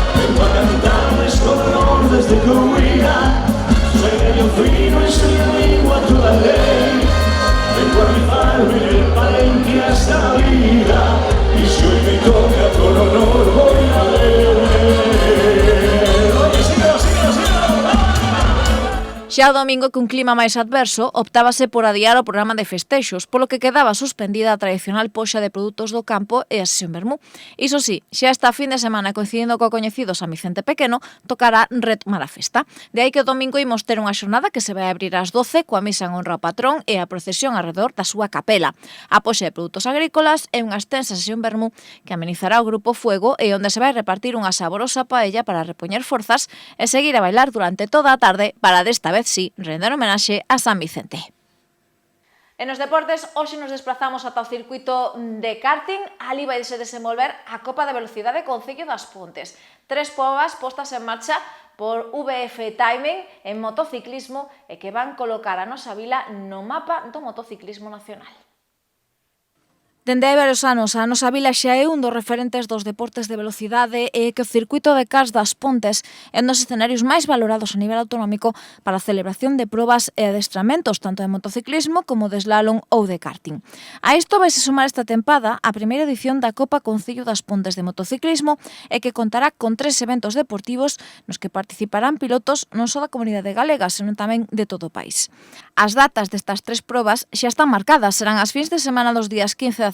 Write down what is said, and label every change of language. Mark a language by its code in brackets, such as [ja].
[es] Vengo a cantarles con honor desde Coahuila. Soy medio fino y soy amigo a toda ley. Vengo a rifarme en el palenque hasta la vida y si hoy me toca con honor voy a ver. Oye, síguelo, síguelo, síguelo. [gl] Xa o domingo, que un clima máis adverso, optábase por adiar o programa de festexos, polo que quedaba suspendida a tradicional poxa de produtos do campo e a sesión vermú. Iso sí, xa esta fin de semana, coincidindo co coñecido San Vicente Pequeno, tocará retomar a festa. De aí que o domingo imos ter unha xornada que se vai abrir ás 12 coa misa en honra ao patrón e a procesión alrededor da súa capela. A poxa de produtos agrícolas e unha extensa sesión vermú que amenizará o Grupo Fuego e onde se vai repartir unha saborosa paella para repoñer forzas e seguir a bailar durante toda a tarde para desta vez sí, render homenaxe a San Vicente. E nos deportes, hoxe nos desplazamos ata o circuito de karting. Ali vai se desenvolver a Copa de Velocidade Concello das Pontes. 3 probas postas en marcha por VF Timing en motociclismo e que van colocar a nosa vila no mapa do motociclismo nacional. Dende hai varios anos, a nosa vila xa é un dos referentes dos deportes de velocidade e que o circuito de Cars das Pontes é un dos escenarios máis valorados a nivel autonómico para a celebración de probas e adestramentos, tanto de motociclismo como de slalom ou de karting. A isto vai se sumar esta tempada a primeira edición da Copa Concello das Pontes de motociclismo e que contará con 3 eventos deportivos nos que participarán pilotos non só da comunidade galega, senón tamén de todo o país. As datas destas 3 probas xa están marcadas, serán as fins de semana dos días 15 de